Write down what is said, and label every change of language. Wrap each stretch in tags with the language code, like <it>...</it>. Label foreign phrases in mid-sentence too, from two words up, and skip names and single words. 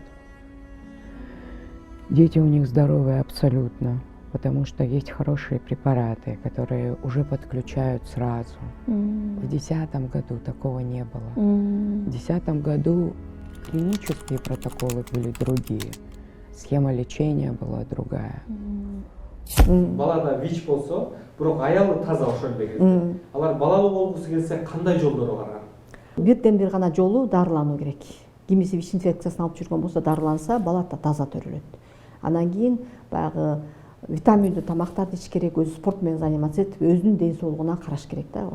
<ru>Дети у них здоровые абсолютно, потому что есть хорошие препараты, которые уже подключают сразу. В 2010 году такого не было. В 2010 году клинические протоколы были другие, схема лечения была другая.</ru> <ky>Балада ВИЧ болсо, бирок аялы таза ошол эле. Алар балалуу болгусу келсе кандай жолдору бар? Бирден бир гана жолу дарылануу керек. Кимиси ВИЧ инфекциясын алып жүргөн болсо дарыланса, бала да таза төрөлөт. Анан кийин баягы витаминдүү тамактарды ич керек, өзү спорт менен заниматься этип, өзүнүн ден соолугуна караш керек да.</ky>